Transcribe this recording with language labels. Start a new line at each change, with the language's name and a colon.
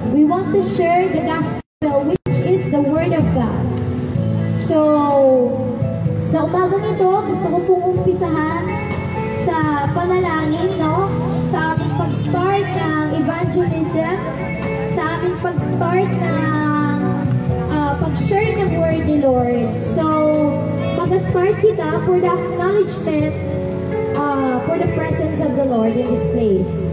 English: We want to share the gospel, which is the Word of God.
Filipino: So, sa umagang ito, gusto ko pong umpisahan sa panalangin, no? Sa aming pag-start ng evangelism, sa aming pag-start ng pag-share ng word ni Lord.
English: So,
Filipino: mag-start kita
English: for the acknowledgement for the presence of the Lord in this place.